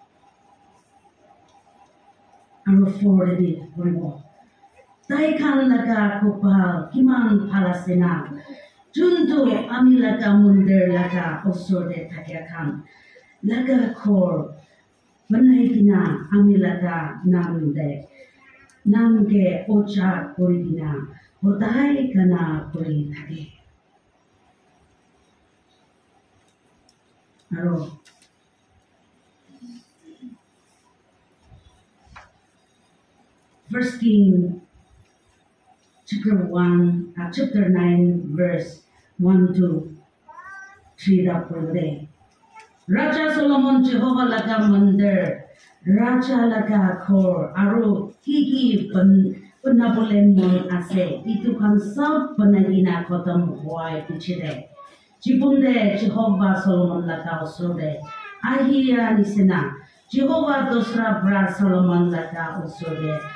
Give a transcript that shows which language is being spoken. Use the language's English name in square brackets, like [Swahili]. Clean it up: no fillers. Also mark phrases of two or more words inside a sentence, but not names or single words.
[Naga Pidgin] aro for de koribo Dai khan laga kopal kiman phalasena junto ami laga mundir laga osor de thakya khan laga khor banai kina ami laga nam de nam ke ocha kori kina hodai kana kori thake aro [English] First King chapter 9 verse 1 to 3 [Naga Pidgin] da purde Raja Solomon Jehovah laga mandir Raja laga khor aro ki banabole mon ase itu kan sab banagina khotam hoy pichide jibunde Jehovah Solomon laga osode ahia nisena Jehovah dosra bra Solomon laga osode